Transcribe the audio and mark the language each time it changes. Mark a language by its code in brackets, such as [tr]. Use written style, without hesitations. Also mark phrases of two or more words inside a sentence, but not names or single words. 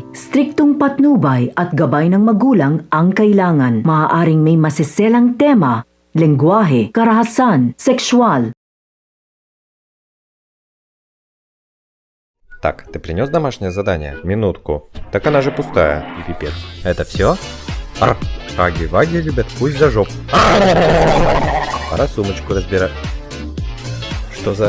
[tl] Striktong patnubay at gabay ng magulang ang kailangan. Maaaring may masiselang tema, lengguwahe, karahasan, sexual. [ru] Так, ты принес домашнее задание? Минутку. Так она же пустая. И пипец. Это все? Аги-ваги любят, пусть за жопу. Пора сумочку разбирать. Что за...